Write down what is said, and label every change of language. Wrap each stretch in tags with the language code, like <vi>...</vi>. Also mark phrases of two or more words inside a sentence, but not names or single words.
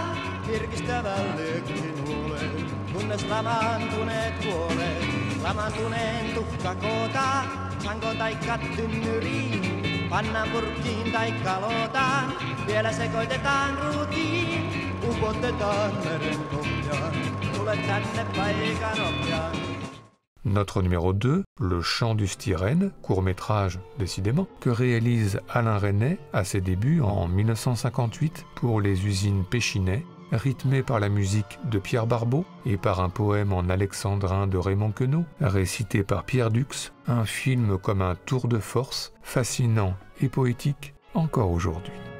<fi>Virkistävällekin huoleen, kunnes lamaantuneet kuolee. Lamaantuneen tuhka kootaan, sanko taikka tynnyriin. Pannaan purkkiin taikka lootaan, vielä sekoitetaan ruutiin. Upotetaan meren pohjaan, tule tänne paikan ohjaan.</fi> <fr>Notre numéro 2, Le Chant du Styrène, court-métrage décidément, que réalise Alain Resnais à ses débuts en 1958 pour les usines Péchinet, rythmé par la musique de Pierre Barbeau et par un poème en alexandrin de Raymond Queneau, récité par Pierre Dux, un film comme un tour de force, fascinant et poétique encore aujourd'hui.</fr>